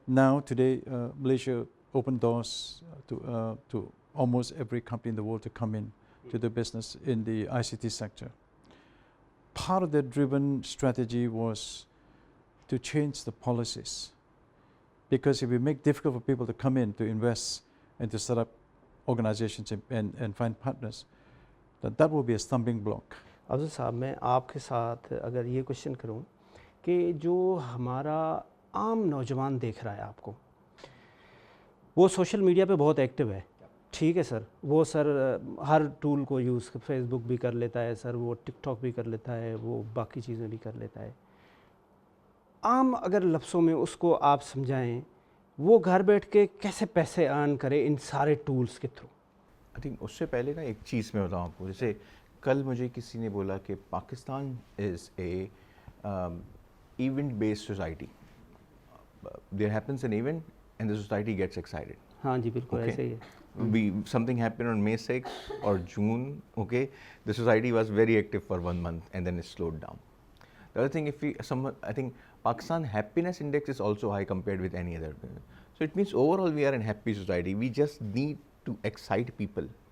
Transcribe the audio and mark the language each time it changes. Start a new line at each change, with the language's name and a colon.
English: Now today, Malaysia opened doors to almost every company in the world to come in to the business in the ICT sector. Part of the driven strategy was to change the policies, because if we make difficult for people to come in to invest and to set up organizations and find partners, that will be a stumbling block.
Urdu: افضل صاحب, میں آپ کے ساتھ اگر یہ question کروں کہ جو ہمارا عام نوجوان دیکھ رہا ہے آپ کو, وہ سوشل میڈیا پہ بہت ایکٹیو ہے, ٹھیک ہے سر, وہ سر ہر ٹول کو یوز, فیس بک بھی کر لیتا ہے سر, وہ ٹک ٹاک بھی کر لیتا ہے, وہ باقی چیزیں بھی کر لیتا ہے. عام اگر لفظوں میں اس کو آپ سمجھائیں, وہ گھر بیٹھ کے کیسے پیسے ارن کرے ان سارے ٹولز کے تھرو؟
English: I think
Urdu: اس سے پہلے نا ایک چیز میں بتاؤں آپ کو, جیسے کل مجھے کسی نے بولا کہ
English: Pakistan is a event based society. There happens an event and the society gets excited.
Urdu: ہاں جی بالکل ایسے ہی ہے.
English: Something happened on May 6th or June, okay, the society was very active for 1 month and then it slowed down. The other thing, I think Pakistan happiness index is also high compared with any other. So it means overall we are a happy society. We just need to excite people.